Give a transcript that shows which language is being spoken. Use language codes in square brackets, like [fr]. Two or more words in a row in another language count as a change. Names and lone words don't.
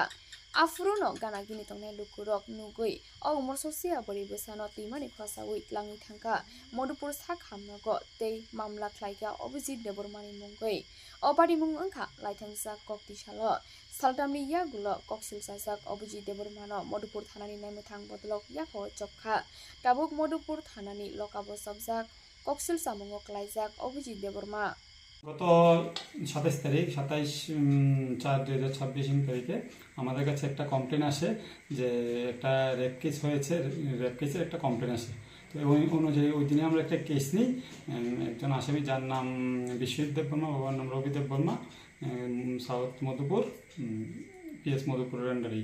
[trp] Afruno Ganagini Tonga Lukurok Nugui, o Umor Sosia Bori Busano Timani Kosa with Langi Tanka, Modupur Sak Hamnago, Day Mamla Klaiga Obuji Debormani Mungui, Obadi Mungunka, Laitangsa Kokti Shalo, Saldamni Yagulo, Coxil Sazak, Obuji Debormano, Modupur Thanani Nemetang Bodlok Yako Chopka, Tabuk Modupur Thanani Lokabo Sabzak, Coxil Samungo Klaizak, Obuji Deborma. [bn] গত 27 তারিখ 27/4/2026 তারিখে আমাদের কাছে একটা কমপ্লেন আসে যে একটা [en] rape case [bn] হয়েছে, [en] rape case [bn] একটা কমপ্লেন আসে। তো ওই অনুযায়ী ওই দিনে আমরা একটা কেস নিই। একজন আসামি যার নাম বিশ্বজিৎ দেববর্মা, বাবার নাম রবি দেববর্মা, সাউথ মধুপুর, পিএস মধুপুরের আন্ডারেই।